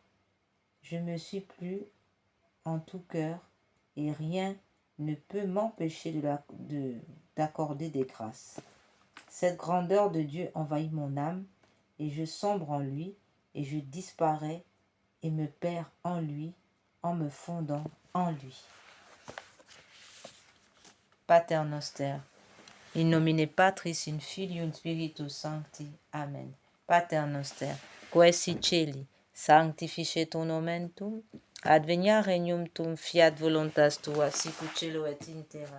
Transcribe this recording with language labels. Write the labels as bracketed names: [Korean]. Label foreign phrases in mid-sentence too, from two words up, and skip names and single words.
[French] Je me suis plu en tout cœur et rien ne peut m'empêcher d'accorder des grâces. Cette grandeur de Dieu envahit mon âme et je sombre en lui et je disparais et me perds en lui en me fondant en lui. [Latin] Pater Noster, in nomine Patris in Filium Spiritus Sancti. Amen. Pater Noster, qui es in celi, sanctificetur nomen tuum, adveniat regnum tuum, fiat voluntas tua, sicut cielo et in terra.